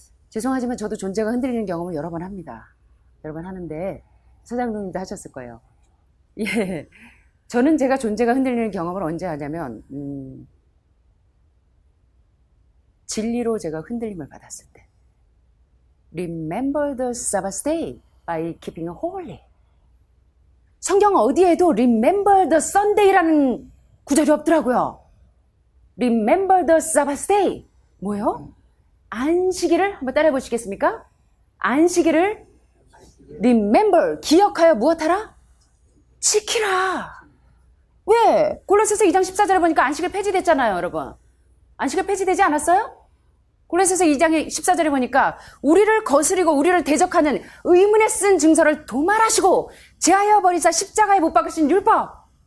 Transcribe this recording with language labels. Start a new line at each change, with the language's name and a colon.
Korean: 죄송하지만 저도 존재가 흔들리는 경험을 여러 번 합니다. 여러 번 하는데 서장님도 하셨을 거예요. 예, 저는 제가 존재가 흔들리는 경험을 언제 하냐면 진리로 제가 흔들림을 받았을 때.
English: Remember the Sabbath day by keeping it holy.
Korean: 성경 어디에도
English: Remember the Sunday
Korean: 라는 구절이 없더라고요.
English: Remember the Sabbath day.
Korean: 뭐요? 안식일을 한번 따라해 보시겠습니까? 안식일을 Remember, 기억하여 무엇하라? 지키라. 왜? 골로새서 2장 14절에 보니까 안식일 폐지됐잖아요, 여러분. 안식일 폐지되지 않았어요? 골로새서 2장 14절에 보니까 우리를 거스리고 우리를 대적하는 의문에 쓴 증서를 도말하시고 제하여 버리사 십자가에 못 박으신 율법.